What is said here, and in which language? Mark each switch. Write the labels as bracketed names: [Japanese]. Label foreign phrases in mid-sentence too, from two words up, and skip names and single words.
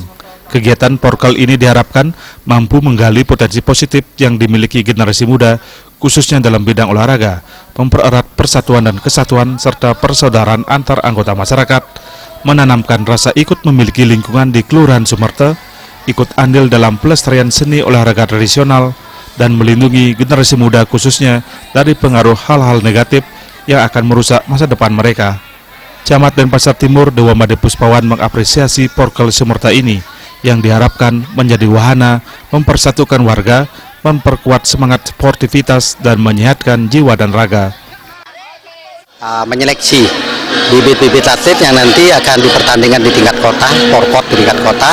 [Indonesian] Kegiatan Porkel ini diharapkan mampu menggali potensi positif yang dimiliki generasi muda, khususnya dalam bidang olahraga, mempererat persatuan dan kesatuan serta persaudaraan antar anggota masyarakat, menanamkan rasa ikut memiliki lingkungan di Kelurahan Sumerte, ikut andil dalam pelestarian seni olahraga tradisional, dan melindungi generasi muda khususnya dari pengaruh hal-hal negatif yang akan merusak masa depan mereka. Camat Denpasar Timur, Dewa Made Puspawan mengapresiasi Porkel Sumerte ini yang diharapkan menjadi wahana mempersatukan warga, memperkuat semangat sportivitas, dan menyehatkan jiwa dan raga. Menyeleksi bibit-bibit atlet yang nanti akan dipertandingkan di tingkat kota, porpot di tingkat kota.